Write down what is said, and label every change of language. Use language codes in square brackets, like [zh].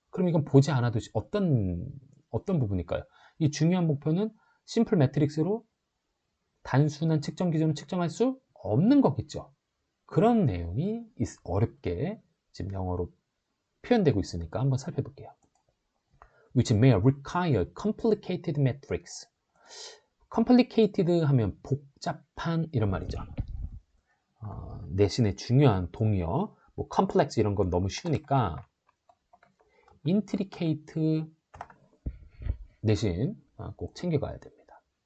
[ko] 그럼 이건 보지 않아도 어떤 부분일까요? 이 중요한 목표는 심플 매트릭스로 단순한 측정 기준을 측정할 수 없는 거겠죠. 그런 내용이 어렵게 지금 영어로 표현되고 있으니까 한번 살펴볼게요. [en] Which may require complicated metrics. [ko] complicated 하면 복잡한 이런 말이죠. 내신의 중요한 동의어, 뭐 complex 이런 건 너무 쉬우니까 intricate 내신 꼭 챙겨가야 됩니다.